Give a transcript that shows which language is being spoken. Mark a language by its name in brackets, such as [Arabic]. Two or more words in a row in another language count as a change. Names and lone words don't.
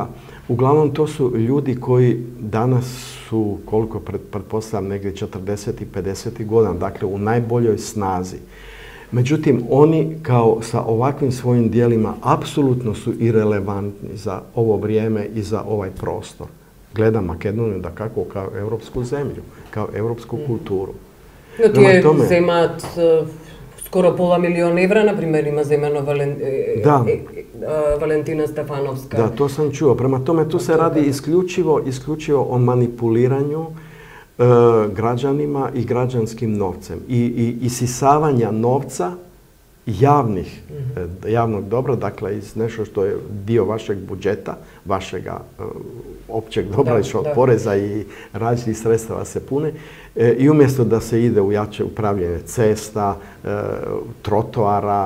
[Bosnian] Uglavnom to su ljudi koji danas su, koliko pretpostavljam, negdje 40 i 50 godina, dakle u najboljoj snazi. Međutim, oni kao sa ovakvim svojim dijelima apsolutno su irelevantni za ovo vrijeme i za ovaj prostor. Gledam Makedoniju dakako kao evropsku zemlju, kao evropsku kulturu. [Macedonian] Но тие земаат скоро пола милион евра, например, има земено Valentina Stefanovska. [Bosnian] Da, to sam čuo. Prema tome, tu se radi isključivo o manipuliranju građanima i građanskim novcem i isisavanja novca javnog dobra, dakle iz nešto što je dio vašeg budžeta, vašega općeg dobra, što od poreza i različitih sredstava se pune, i umjesto da se ide u jače upravljanje cesta, trotoara,